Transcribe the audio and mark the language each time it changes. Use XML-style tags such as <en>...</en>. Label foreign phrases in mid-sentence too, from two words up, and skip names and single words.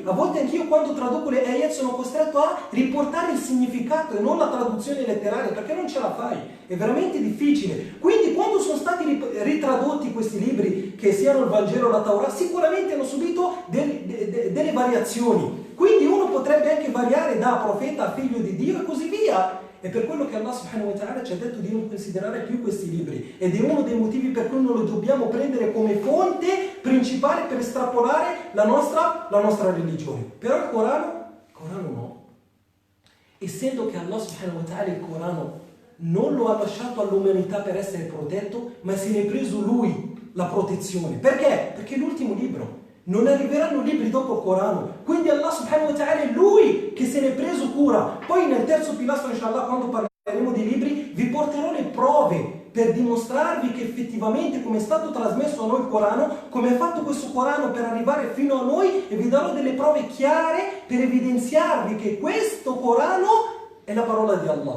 <it>A volte anch'io quando traduco le ayat sono costretto a riportare il significato e non la traduzione letteraria, perché non ce la fai, è veramente difficile. Quindi quando sono stati ritradotti questi libri, che siano il Vangelo o la Torah, sicuramente hanno subito delle variazioni. Quindi uno potrebbe anche variare da profeta a figlio di Dio e così via. È per quello che Allah</it> <ar>سبحانه وتعالى</ar> <it>ci ha detto di non considerare più questi libri. Ed è uno dei motivi per cui non lo dobbiamo prendere come fonte principale per estrapolare la nostra religione. Però il Corano no. Essendo che Allah</it> <ar>سبحانه وتعالى</ar> <it>il Corano non lo ha lasciato all'umanità per essere protetto, ma se ne è preso lui la protezione. Perché? Perché è l'ultimo libro. Non arriveranno libri dopo il Corano, quindi Allah</it> <ar>سبحانه وتعالى</ar> <it>è lui che se ne è preso cura. Poi nel terzo pilastro, inshallah, quando parleremo di libri, vi porterò le prove per dimostrarvi che effettivamente come è stato trasmesso a noi il Corano, come ha fatto questo Corano per arrivare fino a noi, e vi darò delle prove chiare per evidenziarvi che questo Corano è la parola di Allah.</it>